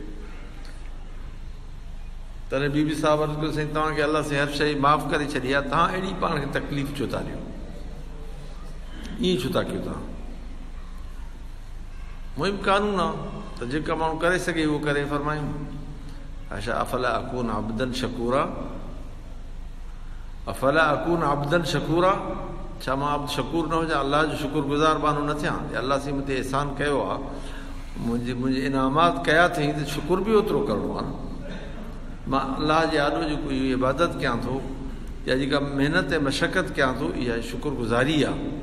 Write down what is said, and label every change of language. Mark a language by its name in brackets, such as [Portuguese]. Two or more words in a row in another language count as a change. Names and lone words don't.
[Sindhi] तॾहिं बीबी साहब अर्ज़ु कयो साईं तव्हांखे अलाह से हर शइ माफ़ु करे छॾी आहे, तव्हां अहिड़ी पाण खे तकलीफ़ छो था ॾियो, ईअं छो था कयो तव्हां? मुहिम कानून आहे त जेका माण्हू करे सघे उहो करे। [Arabic] फरमायूं आयशा أفلا أكون عبدا شكورا، أفلا أكون عبدا شكورا, [Sindhi] छा मां [Arabic] عبد شكور [Sindhi] न हुजां, अलाह जो शुक्रगुज़ार बानो न थियां? अलाह से मूं ते एहसान कयो आहे, मुंहिंजे इनामात कया अथई त शुकुर बि ओतिरो करिणो आहे न। मां अलाह जे आॾो जेको इहो इबादत कयां थो या जेका महिनत ऐं मशक़त कयां थो, इहा शुक्रगुज़ारी आहे।